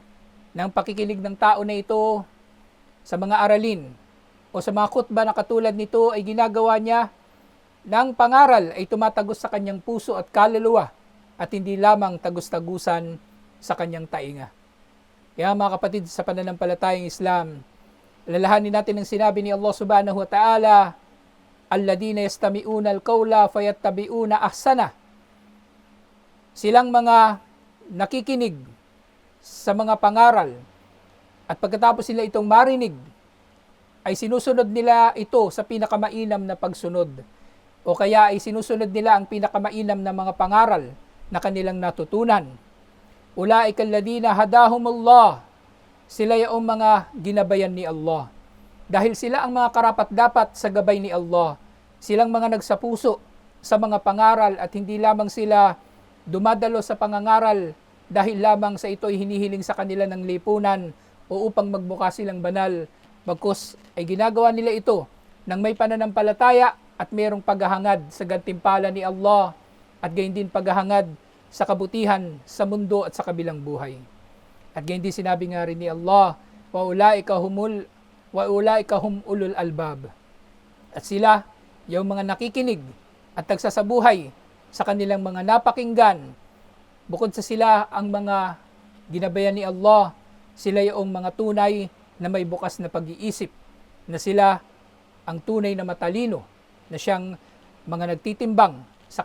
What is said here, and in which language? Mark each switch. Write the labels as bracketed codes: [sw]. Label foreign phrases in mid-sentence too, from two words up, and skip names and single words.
[tl] Ng pakikinig ng tao na ito sa mga aralin o sa mga khutba na katulad nito ay ginagawa niya ng pangaral ay tumatagos sa kanyang puso at kaluluwa at hindi lamang tagos-tagusan sa kanyang tainga. Kaya mga kapatid sa pananampalatayang Islam, alalahanin natin ang sinabi ni Allah [ar] سبحانه وتعالى, "الذين يستمعون القول فيتبعون أحسن." [tl] Silang mga nakikinig sa mga pangaral at pagkatapos nila itong marinig, ay sinusunod nila ito sa pinakamainam na pagsunod, o kaya ay sinusunod nila ang pinakamainam na mga pangaral na kanilang natutunan. [ar] أولئك الذين هداهم الله. [tl] Sila yung mga ginabayan ni Allah. Dahil sila ang mga karapat-dapat sa gabay ni Allah. Silang mga nagsapuso sa mga pangaral at hindi lamang sila dumadalo sa pangangaral dahil lamang sa ito ay hinihiling sa kanila ng lipunan o upang magmukha silang banal. Bagkus ay ginagawa nila ito nang may pananampalataya at mayroong paghahangad sa gantimpala ni Allah at gayon din paghahangad sa kabutihan sa mundo at sa kabilang buhay. At ganyan din sinabi nga rin ni Allah, [ar] وأولئك هم أولو الألباب. [tl] At sila, yung mga nakikinig at nagsasabuhay sa kanilang mga napakinggan, bukod sa sila ang mga ginabayan ni Allah, sila yung mga tunay na may bukas na pag-iisip, na sila ang tunay na matalino, na siyang mga nagtitimbang sa